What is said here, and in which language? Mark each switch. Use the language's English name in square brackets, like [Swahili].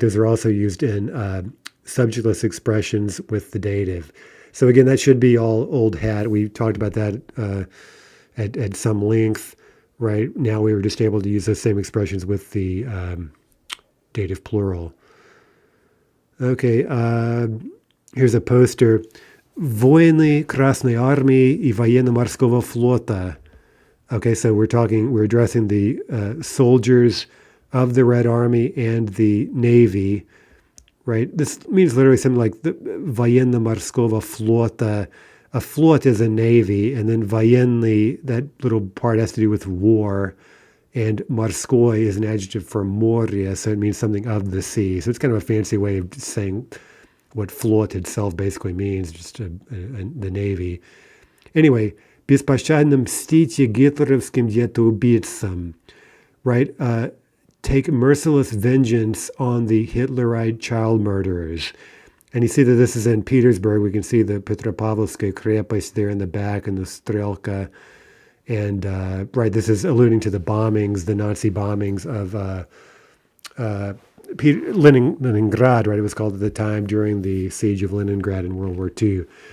[English] Those are also used in subjectless expressions with the dative. So again, that should be all old hat. We talked about that at some length, right? Now we were just able to use those same expressions with the dative plural. Okay, here's a poster. [Russian] Воины Красной Армии и Военно-Морского флота. [English] Okay, so we're addressing the soldiers of the Red Army and the Navy, right? This means literally something like the [Russian] Военно-Морского флота. [English] A flot is a navy, and then военный, that little part has to do with war, and морской is an adjective for море, so it means something of the sea. So it's kind of a fancy way of saying what flot itself basically means, just the navy. [Russian] Anyway, беспощадно мстите гитлеровским детоубийцам, right? [English] Take merciless vengeance on the Hitlerite child murderers. And you see that this is in Petersburg. We can see the Petropavlovskaya Krepость there in the back and the Strelka. And, right, this is alluding to the bombings, the Nazi bombings of Leningrad, right? It was called at the time during the siege of Leningrad in World War II.